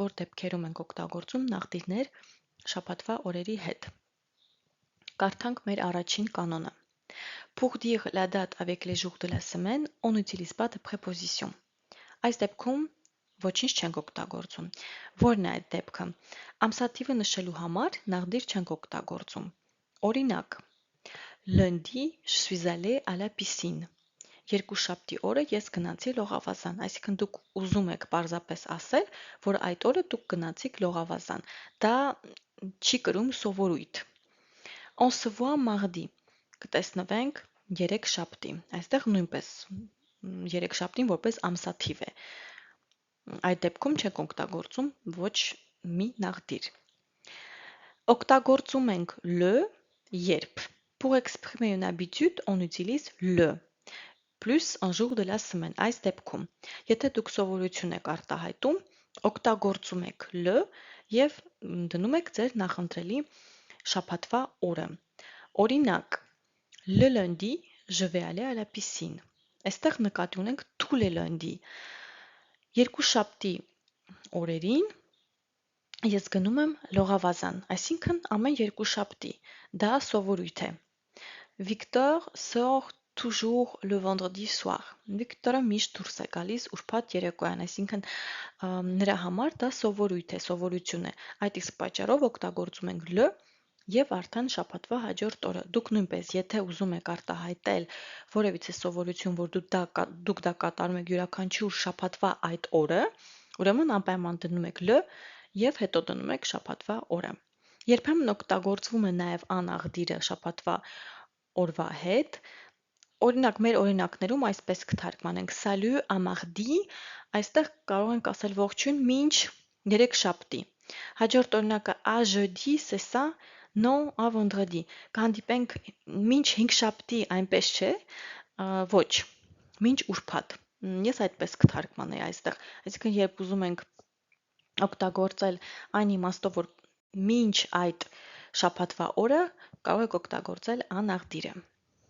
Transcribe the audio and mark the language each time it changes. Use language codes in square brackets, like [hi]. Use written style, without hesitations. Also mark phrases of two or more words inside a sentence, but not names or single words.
[hy] որ դեպքերում ենք օգտագործում նախդիրներ շաբաթվա օրերի հետ։ Կարդանք մեր առաջին կանոնը։ [fr] Pour dire la date avec les jours de la semaine, on n'utilise pas de préposition։ [hy] Այս դեպքում ոչինչ չենք օգտագործում։ Որն է այդ դեպքը։ Ամսաթիվը նշելու համար նախդիր չենք օգտագործում։ Օրինակ, [fr] lundi, je suis allé à la piscine։ [hy] Երկուշաբթի օրը ես գնացի լողավազան, այսինքն դուք ուզում եք պարզապես ասել, որ այդ օրը դուք գնացիք լողավազան։ Դա չի կրում սովորույթ։ [fr] On se voit mardi, [hy] կտեսնվենք երեքշաբթի։ Այստեղ նույնպես երեքշաբթին որպես ամսաթիվ է։ Այդ դեպքում չենք օգտագործում ոչ մի նախդիր։ Օգտագործում ենք le երբ։ [fr] Pour exprimer une habitude, on utilise le plus un jour de la semaine։ [hy] Այս դեպքում, եթե դուք սովորություն եք արտահայտում, օգտագործում եք le եւ դնում եք ձեր նախընտրելի շաբաթվա օրը։ Օրինակ, [fr] le lundi, je vais aller à la piscine։ [hy] Այստեղ նկատի ունենք [fr] tous les lundis։ [hy] Երկուշաբթի օրերին ես գնում եմ լողավազան, այսինքն ամեն երկուշաբթի։ Դա սովորույթ է։ [fr] Victor sort toujours le vendredi soir։ [hy] Վիկտորը միշտ դուրս է գալիս ուրբաթ երեկոյան, այսինքն նրա համար դա սովորույթ է, սովորություն է։ Այդ իսկ պատճառով օգտագործում ենք le եւ արդեն շաբաթվա հաջորդ օրը։ Դուք նույնպես, եթե ուզում եք արտահայտել որևիցե սովորություն, որ դուք դա կատարում եք յուրաքանչյուր շաբաթվա այդ օրը, ուրեմն անպայման դնում եք le եւ հետո դնում եք շաբաթվա օրը։ Երբեմն օգտագործվում է նաեւ անաղդիրը շաբաթվա օրվա հետ։ Օրինակ, մեր օրինակներում այսպես կթարգմանենք [fr] salut à mardi, [hy] այստեղ կարող ենք ասել ողջույն մինչ երեքշաբթի։ Հաջորդ օրինակը [fr] à jeudi, c'est ça, non à vendredi։ [hy] Կհանդիպենք մինչ հինգշաբթի, այնպես չէ, ոչ, մինչ ուրբաթ։ Ես այդպես կթարգմանեի այստեղ։ Այսինքն, երբ ուզում ենք օգտագործել այն իմաստով, որ մինչ այդ շաբաթվա օրը, կարող եք օգտագործել անաղդիրը։